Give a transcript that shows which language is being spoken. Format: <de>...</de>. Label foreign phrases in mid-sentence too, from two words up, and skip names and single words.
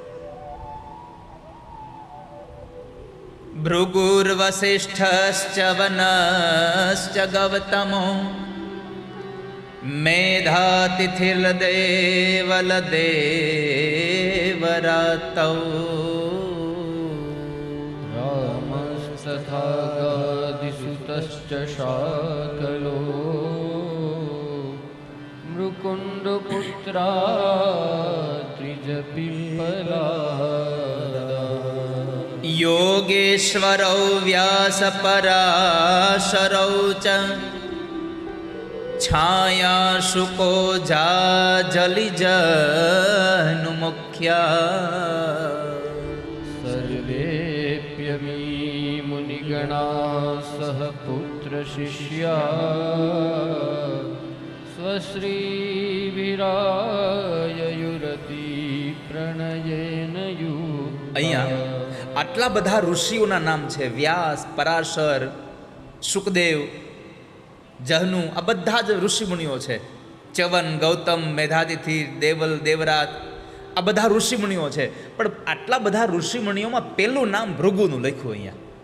<sa>ભૃગુર્વસિષ્ઠશ્ચ વનશ્ચ ગૌતમો મેધાતિથિર્દેવલદેવરાતૌ રામस्तथा गादिसुतश्च शाकलो मृकुण्डपुत्रा त्रिजपिप्पला યોગેશ્વરૌ વ્યાસપરાશરૌ ચ છાયા શુકો જાજલિજનુમુખ્યા सर्वेऽप्यमी मुनिगणा सह पुत्रशिष्या स्वश्रीभिराययुरति प्रणयेन युक्ता.</sa> <gu>અહીંયા આટલા બધા ઋષિઓના નામ છે. વ્યાસ, પરાશર, સુખદેવ, જહનુ, આ બધા જ ઋષિમુનિઓ છે. ચ્યવન, ગૌતમ, મેધાતિથિ, દેવલ, દેવરાત, આ બધા ઋષિમુનિઓ છે. પણ આટલા બધા ઋષિમુનિઓમાં પહેલું નામ ભૃગુનું લખ્યું અહીંયા.</gu>